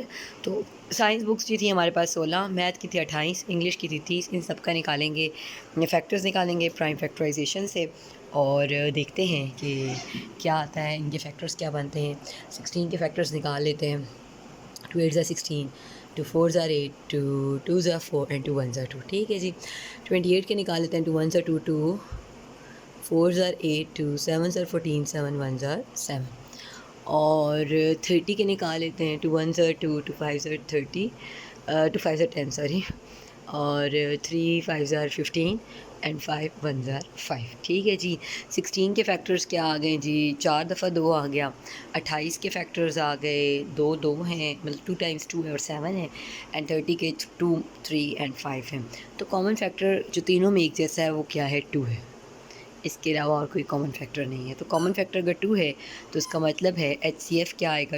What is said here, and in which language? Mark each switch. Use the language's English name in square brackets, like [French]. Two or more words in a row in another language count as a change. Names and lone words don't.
[Hindi] तो साइंस बुक्स जो थी हमारे पास 16, मैथ की थी 28, इंग्लिश की थी 30। इन सब का निकालेंगे, फैक्टर्स निकालेंगे [English] prime factorization [Hindi] से, और देखते हैं कि क्या आता है, इनके फैक्टर्स क्या बनते हैं। 16 के फैक्टर्स निकाल लेते हैं। [English] 2 8 16, 2 4s are 8, 2 2s are 4 and 2 1s are 2। [Hindi] ठीक है जी। 28 के निकाल लेते हैं। [English] 2 1s are 2, 2 4s are 8, 2 7s are 14, 7 1s are 7। [Hindi] और 30 के निकाल लेते हैं। [English] 2 1s are 2, 2 5s are 30, 2 5s are 10 सॉरी, और 3 5s are 15 एंड 5 1s are 5। [Hindi] ठीक है जी। 16 के फैक्टर्स क्या आ गए जी? 4 दफ़ा 2 आ गया। 28 के फैक्टर्स आ गए, 2 2 हैं, मतलब 2 टाइम्स 2 है और 7 है। एंड 30 के 2 3 एंड 5 हैं। तो [English] common factor [Hindi] जो तीनों में एक जैसा है वो क्या है? 2 है। इसके अलावा और कोई [English] common factor [Hindi] नहीं है। तो [English] common factor [Hindi] अगर 2 है तो उसका मतलब है HCF क्या आएगा?